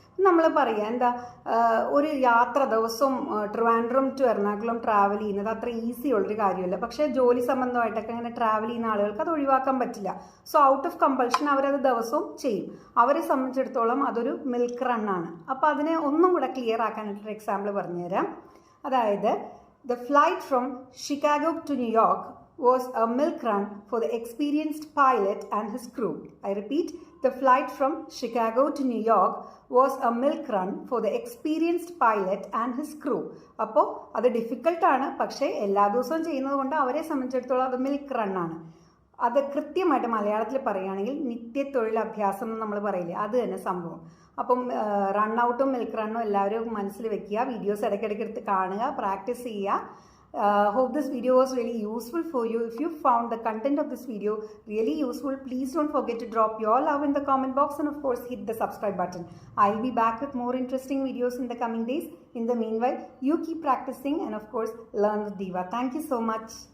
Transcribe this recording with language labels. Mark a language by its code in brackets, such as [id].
[ml] നമ്മൾ പറയാം എന്താ ഒരു യാത്ര ദിവസവും ട്രിവാൻഡ്രം ടു എറണാകുളം ട്രാവൽ ചെയ്യുന്നത് അത്ര ഈസി ഉള്ളൊരു കാര്യമല്ല. പക്ഷേ ജോലി സംബന്ധമായിട്ടൊക്കെ അങ്ങനെ ട്രാവൽ ചെയ്യുന്ന ആളുകൾക്ക് അത് ഒഴിവാക്കാൻ പറ്റില്ല. [en] so out of compulsion [ml] അവരത് ദിവസവും ചെയ്യും. അവരെ സംബന്ധിച്ചിടത്തോളം അതൊരു മിൽക്ക് റണ്ണാണ്. അപ്പോൾ അതിനെ ഒന്നും കൂടെ ക്ലിയർ ആക്കാനായിട്ടൊരു എക്സാമ്പിൾ പറഞ്ഞുതരാം. അതായത് [en] the flight from Chicago to New York was a milk run for the experienced pilot and his crew. I repeat, the flight from Chicago to New York was a milk run for the experienced pilot and his crew. [ml] അപ്പോൾ അത് ഡിഫിക്കൽട്ടാണ്, പക്ഷേ എല്ലാ ദിവസവും ചെയ്യുന്നത് കൊണ്ട് അവരെ സംബന്ധിച്ചിടത്തോളം അത് മിൽക്ക് റണ്ണാണ്. അത് കൃത്യമായിട്ട് മലയാളത്തിൽ പറയുകയാണെങ്കിൽ നിത്യത്തൊഴിൽ അഭ്യാസം എന്ന് നമ്മൾ പറയില്ലേ, അത് തന്നെ സംഭവം. അപ്പം റൺ ഔട്ടും മിൽക്ക് റണ്ണും എല്ലാവരും മനസ്സിൽ വെക്കുക. വീഡിയോസ് ഇടയ്ക്കിടയ്ക്ക് എടുത്ത് കാണുക, പ്രാക്ടീസ് ചെയ്യുക. [en] Hope this video was really useful for you. If you found the content of this video really useful, please don't forget to drop your love in the comment box and of course hit the subscribe button. I'll be back with more interesting videos in the coming days. In the meanwhile, you keep practicing and of course learn with D Vah. Thank you so much.